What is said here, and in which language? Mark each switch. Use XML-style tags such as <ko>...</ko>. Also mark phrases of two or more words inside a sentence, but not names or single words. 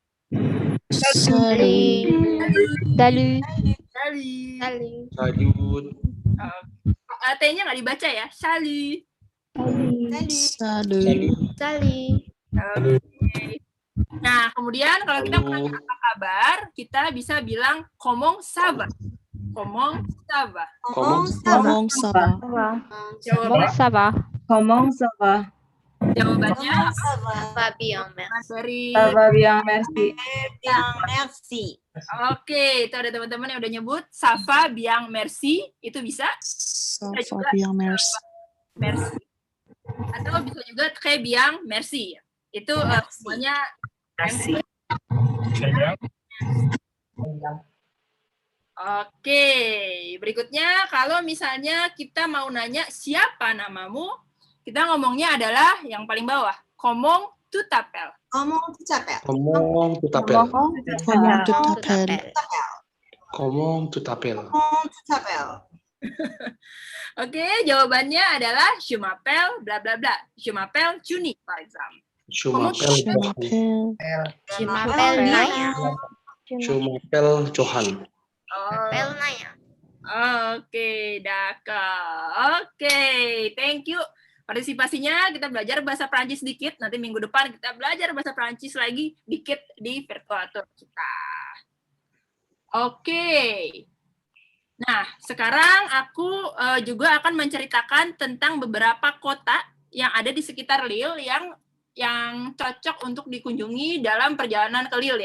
<fr>Salut. Salut. Salut. Salut.</fr> <id>T-nya nggak dibaca ya,</id> <fr>salut. Salut. Salut.</fr> <id>Nah, kemudian kalau kita mau nanya apa kabar, kita bisa bilang</id> <fr>comment ça va. Comment ça va. Comment ça va?</fr> <id>Jawabannya,</id> <fr>ça va? Comment ça va?</fr> <id>jawabannya</id> <fr>va bien, merci.</fr> <id>dari</id> <fr>va bien, merci. Merci.</fr> <id>Oke, itu ada teman-teman yang udah nyebut</id> <fr>ça va bien, merci.</fr> <id>Itu bisa.</id> <fr>Ça</fr> <id>Bisa</id> <fr>va</fr> <id>juga</id> <fr>bien, merci. merci.</fr> <id>Atau bisa juga</id> <fr>très bien, merci.</fr> <id>Itu semuanya merci. Oke, berikutnya kalau misalnya kita mau nanya siapa namamu, kita ngomongnya adalah yang paling bawah.</id> <fr>Comment tu t'appelles? Comment tu t'appelles? Comment tu t'appelles? Comment tu t'appelles? Comment tu t'appelles? Comment tu t'appelles?</fr> <id>Oke, jawabannya adalah</id> <fr>je m'appelle bla bla bla. Je m'appelle Juni, par exemple. Je m'appelle Johan. Je m'appelle Naya. Je m'appelle Johan. Oke, d'accord.</fr> <en>Oke, thank you.</en> <id>Partisipasinya kita belajar bahasa Prancis sedikit. Nanti minggu depan kita belajar bahasa Prancis lagi dikit di virtual tour kita. Oke. Nah, sekarang aku juga akan menceritakan tentang beberapa kota yang ada di sekitar Lille yang cocok untuk dikunjungi dalam perjalanan ke Lille ya.</id>